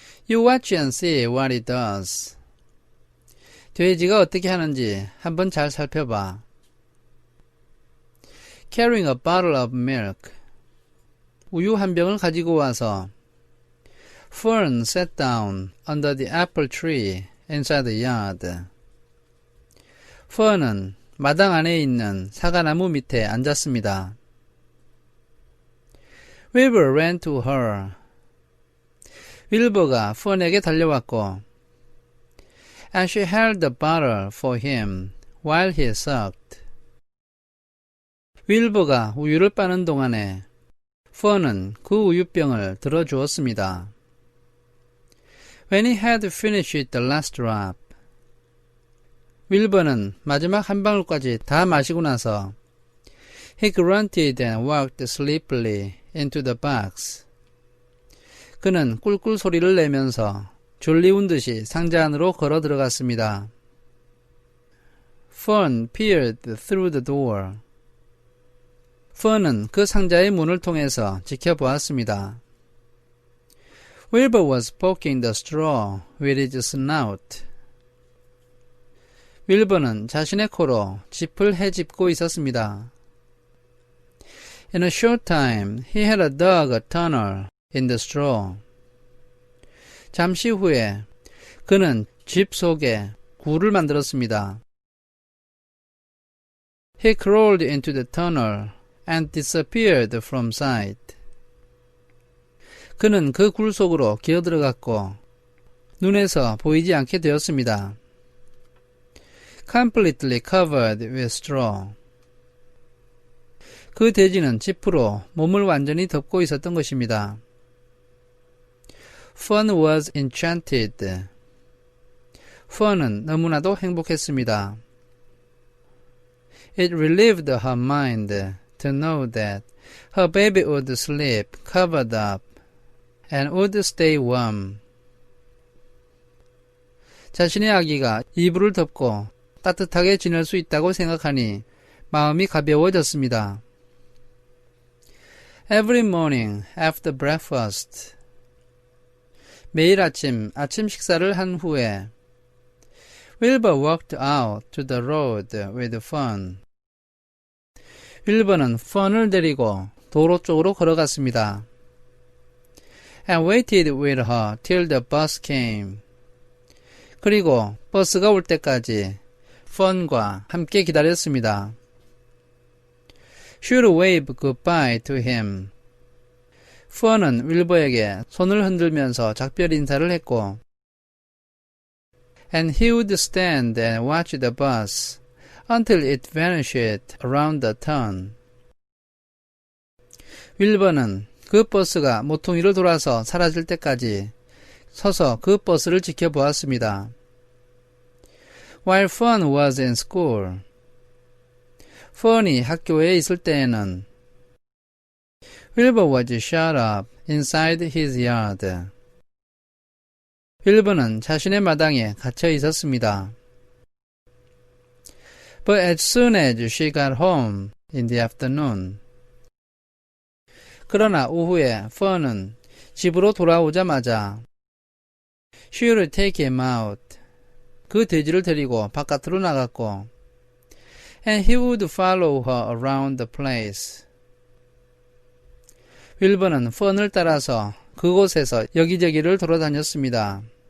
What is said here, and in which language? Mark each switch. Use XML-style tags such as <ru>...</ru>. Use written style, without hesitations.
<en>You watch and see what it does.</en> <ko>돼지가 어떻게 하는지 한번 잘 살펴봐.</ko> <en>Carrying a bottle of milk.</en> <ko>우유 한 병을 가지고 와서</ko> <en>Fern sat down under the apple tree inside the yard.</en> <ko>Fern은 마당 안에 있는 사과나무 밑에 앉았습니다.</ko> <en>Wilbur ran to her.</en> <ko>윌버가 Fern에게 달려왔고</ko> <en>and she held the bottle for him while he sucked.</en> <ko>윌버가 우유를 빠는 동안에 Fern은 그 우유병을 들어주었습니다.</ko> <en>When he had finished the last drop,</en> <ko>윌버는 마지막 한 방울까지 다 마시고 나서</ko> <en>he grunted and walked sleepily into the box.</en> <ko>그는 꿀꿀 소리를 내면서 졸리운 듯이 상자 안으로 걸어 들어갔습니다.</ko> <en>Fern peered through the door.</en> <ko>Fern은 그 상자의 문을 통해서 지켜보았습니다.</ko> <en>Wilbur was poking the straw with his snout.</en> <ko>윌버는 자신의 코로 짚을 헤집고 있었습니다.</ko> <en>In a short time, he had dug a tunnel in the straw.</en> <ko>잠시 후에 그는 집 속에 굴을 만들었습니다.</ko> <en>He crawled into the tunnel and disappeared from sight.</en> <ko>그는 그 굴 속으로 기어들어갔고 눈에서 보이지 않게 되었습니다.</ko> <en>Completely covered with straw.</en> <ko>그 돼지는 짚으로 몸을 완전히 덮고 있었던 것입니다.</ko> <en>Fern was enchanted.</en> <ko>Fern은 너무나도 행복했습니다.</ko> <en>It relieved her mind to know that her baby would sleep covered up and would stay warm.</en> <ko>자신의 아기가 이불을 덮고 따뜻하게 지낼 수 있다고 생각하니 마음이 가벼워졌습니다.</ko> <en>Every morning after breakfast.</en> <ko>매일 아침 식사를 한 후에</ko> <en>Wilbur walked out to the road with Fern.</en> <ko>윌버는 Fern을 데리고 도로 쪽으로 걸어갔습니다.</ko> <en>And waited with her till the bus came.</en> <ko>그리고 버스가 올 때까지 Fern과 함께 기다렸습니다.</ko> <en>She would wave goodbye to him.</en> <ko>Fern은 윌버에게 손을 흔들면서 작별 인사를 했고</ko> <en>and he would stand and watch the bus until it vanished around the turn.</en> <ko>윌버는 그 버스가 모퉁이를 돌아서 사라질 때까지 서서 그 버스를 지켜보았습니다.</ko> <en>While Fern was in school,</en> <ko>Fern이 학교에 있을 때에는</ko> <en>Wilbur was shut up inside his yard.</en> <ko>윌버는 자신의 마당에 갇혀 있었습니다.</ko> <en>But as soon as she got home in the afternoon,</en> <ko>그러나 오후에 Fern은 집으로 돌아오자마자</ko> <en>she would take him out.</en> <ko>그 돼지를 데리고 바깥으로 나갔고</ko> <en>and he would follow her around the place.</en> <ko>윌버는 Fern을 따라서 그곳에서 여기저기를 돌아다녔습니다.</ko>